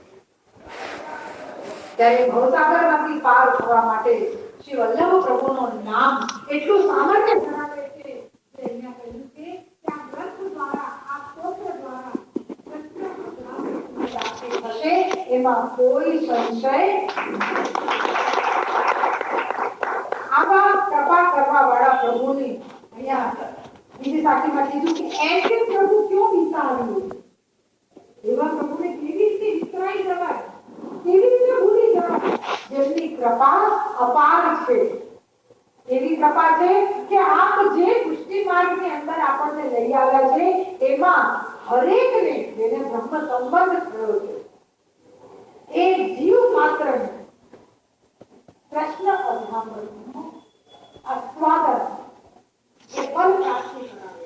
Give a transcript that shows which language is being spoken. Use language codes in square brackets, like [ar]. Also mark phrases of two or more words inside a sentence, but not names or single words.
[gu] ત્યારે ભવસાગરમાંથી પાર થવા માટે શ્રી વલ્લભ પ્રભુનું નામ એટલું સામર્થ્ય ધરાવે છે કે અહીંયા કહ્યું છે કે આ ગ્રંથ દ્વારા, આ સ્તોત્ર દ્વારા થશે એમાં કોઈ સંશય. આવા કૃપા કરવા વાળા પ્રભુની અહીંયા બીજી સાખીમાં કીધું કે [hi] ऐसे प्रभु क्यों विसार्યું. [gu] એવા પ્રભુને કેવી રીતે વિસરાઈ જવાય, કેવી રીતે ભૂલી જવાય જેમની કૃપા અપાર છે. એવી કૃપા છે કે આપ જે પુષ્ટિ માર્ગની અંદર આપણને લઈ આવ્યા છે એમાં હરેકને જેને બ્રહ્મ સંબંધ થયો છે એ જીવ માત્રને કૃષ્ણ અધ્યાત્મનો આસ્વાદન એ ફલ પ્રાપ્તિ કરાવે.